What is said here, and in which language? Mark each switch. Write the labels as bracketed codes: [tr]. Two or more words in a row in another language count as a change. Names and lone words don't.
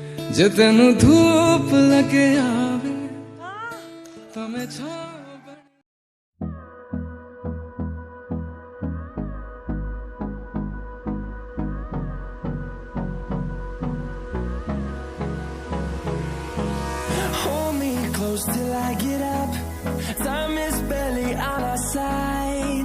[pa] ਜੇ ਤੈਨੂੰ ਧੁੱਪ ਲੱਗੇ ਆਵੇ ਤੋ ਮੈਂ ਛਾਂ [en] Hold me close till I get up. Time is barely on our side.